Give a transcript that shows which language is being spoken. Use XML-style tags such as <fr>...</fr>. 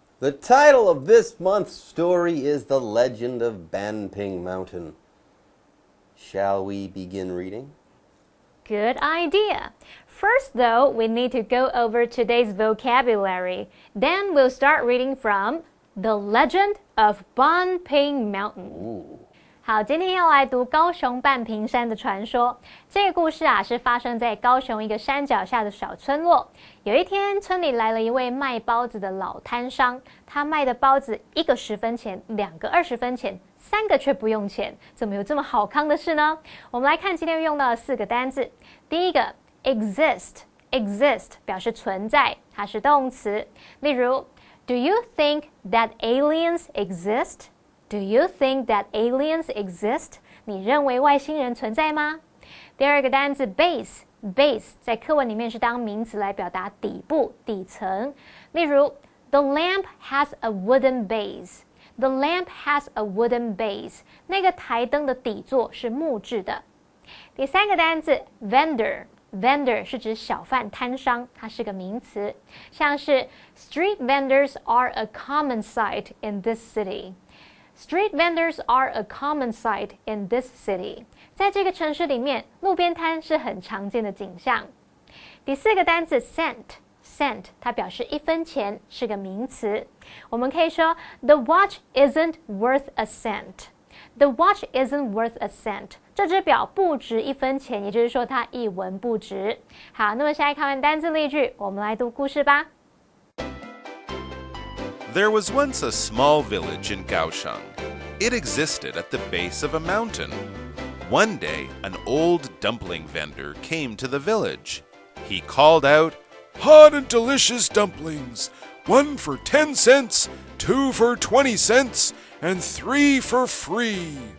<en>The title of this month's story is The Legend of Banping Mountain. Shall we begin reading? Good idea. First, though, we need to go over today's vocabulary. Then we'll start reading from The Legend of Banping Mountain. Ooh.</en> <zh>好，今天要来读高雄半屏山的传说。这个故事啊，是发生在高雄一个山脚下的小村落。有一天，村里来了一位卖包子的老摊商，他卖的包子1个10分钱，2个20分钱，3个却不用钱。怎么有这么好康的事呢？我们来看今天用到的4个单字。第一个 exist 表示存在，它是动词。例如</zh> <en>Do you think that aliens exist?Do you think that aliens exist?</en> <zh>你认为外星人存在吗？第二个单字 base 在课文里面是当名词来表达底部、底层。</zh> <en>例如 The lamp has a wooden base. The lamp has a wooden base.</en> <zh>那个台灯的底座是木质的。第三个单字 vendor 是指小贩摊商，它是个名词，像是</zh> <en>Street vendors are a common sight in this city.Street vendors are a common sight in this city.</en> <zh>在这个城市里面，路边摊是很常见的景象。第4个单字 cent 它表示1分钱，是个名词。我们可以说</zh> <en>The watch isn't worth a cent. The watch isn't worth a cent.</en> <zh>这只表不值1分钱，也就是说它1文不值。好，那么现在看完单字例句，我们来读故事吧。</zh> <en>There was once a small village in Kaohsiung. It existed at the base of a mountain. One day, an old dumpling vendor came to the village. He called out, "Hot and delicious dumplings, 1 for 10 cents, 2 for 20 cents, and 3 for free."</en>